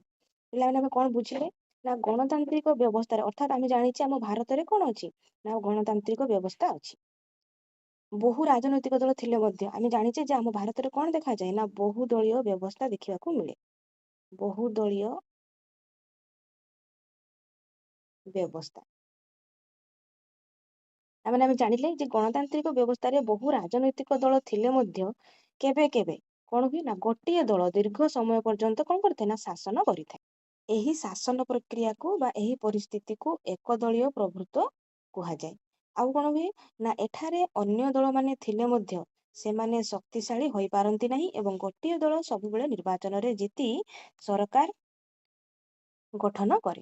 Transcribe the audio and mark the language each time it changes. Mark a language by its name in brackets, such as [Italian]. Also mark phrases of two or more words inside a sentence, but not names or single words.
[Odia] ପିଲା ମାନେ ଆମ କଣ ବୁଝିଲେ ନା ଗଣତାନ୍ତ୍ରିକ ବ୍ୟବସ୍ଥା ରେ ଅର୍ଥାତ ଆମେ ଜାଣିଛେ ଆମ ଭାରତ ରେ କଣ ଅଛି ନା ଗଣତାନ୍ତ୍ରିକ ବ୍ୟବସ୍ଥା ଅଛି। ବହୁ ରାଜନୈତିକ ଦଳ ଥିଲେ ମଧ୍ୟ ଆମେ ଜାଣିଛେ ଯେ ଆମ ଭାରତ ରେ କଣ ଦେଖା ଯାଏ ନା ବହୁ ଦଳୀୟ ବ୍ୟବସ୍ଥା ଦେଖିବାକୁ ମିଳେ। ବହୁ ଦଳୀୟ ବ୍ୟବସ୍ଥା ताମାନେ ଆମେ ଜାଣିଲେ ଯେ ଗଣତାନ୍ତ୍ରିକ ବ୍ୟବସ୍ଥାରେ ବହୁ ରାଜନୈତିକ ଦଳ ଥିଲେ ମଧ୍ୟ କେବେ କେବେ କଣ ହୁଏ ନା ଗୋଟିଏ ଦଳ ଦୀର୍ଘ ସମୟ ପର୍ଯ୍ୟନ୍ତ କଣ କରିଥାଏ ନା ଶାସନ କରିଥାଏ। ଏହି ଶାସନ ପ୍ରକ୍ରିୟାକୁ ବା ଏହି ପରିସ୍ଥିତିକୁ ଏକଦଳୀୟ ପ୍ରଭୃତ୍ୱ କୁହାଯାଏ। ଆଉ କଣ ହୁଏ ନା ଏଠାରେ ଅନ୍ୟ ଦଳ ମାନେ ଥିଲେ ମଧ୍ୟ ସେମାନେ ଶକ୍ତିଶାଳୀ ହୋଇପାରନ୍ତି ନାହିଁ ଏବଂ ଗୋଟିଏ ଦଳ ସବୁବେଳେ ନିର୍ବାଚନରେ ଜିତି ସରକାର ଗଠନ କରେ।